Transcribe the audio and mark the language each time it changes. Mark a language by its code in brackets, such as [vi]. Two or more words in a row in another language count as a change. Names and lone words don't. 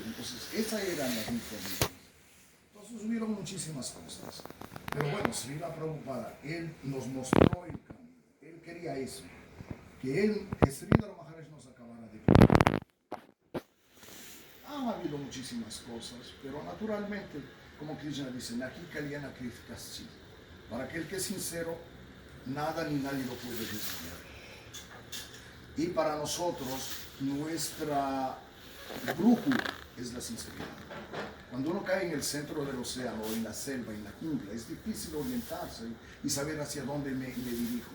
[es] Entonces esa era la diferencia. Entonces hubieron muchísimas cosas, pero bueno, Srila Prabhupada, él nos mostró el camino. Él quería eso, que Sridhar Maharaj nos acabara de cuidar. Han habido muchísimas cosas, pero naturalmente, como Krishna dice: [sa] Nahi kalyana kritikaschi. [es] Para aquel que es sincero, nada ni nadie lo puede desviar. Y para nosotros, nuestra brújula es la sinceridad. Cuando uno cae en el centro del océano, en la selva, en la jungla, es difícil orientarse y saber hacia dónde me dirijo.